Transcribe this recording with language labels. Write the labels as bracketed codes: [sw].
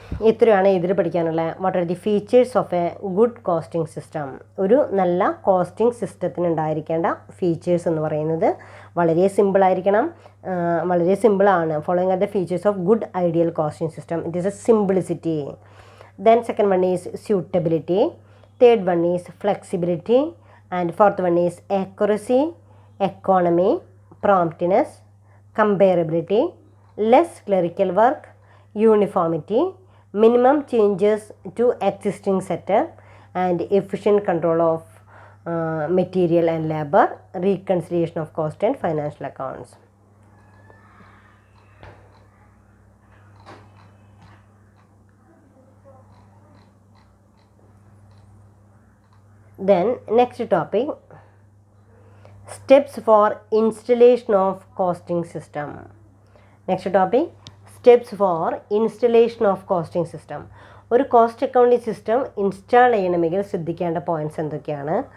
[ml] ഇത്രയാണ് ഇതിൽ പഠിക്കാനുള്ള. [en] What are the features of a good costing system? [ml] ഒരു നല്ല കോസ്റ്റിംഗ് സിസ്റ്റത്തിന് ഉണ്ടായിരിക്കേണ്ട ഫീച്ചേഴ്സ് എന്ന് പറയുന്നത് വളരെ സിമ്പിളായിരിക്കണം. വളരെ സിമ്പിളാണ്. [en] Following are the features of good ideal costing system. It is a simplicity. Then second one is suitability. Third one is flexibility. And fourth one is accuracy, economy, promptness, comparability, less clerical work, uniformity, minimum changes to existing setup, and efficient control of material and labor, reconciliation of cost and financial accounts. Then next topic, steps for installation of costing system. Next topic, steps for installation of costing system. [ml] ഒരു cost accounting system install ചെയ്യണമെങ്കിൽ ശ്രദ്ധിക്കേണ്ട points എന്തൊക്കെയാണ്?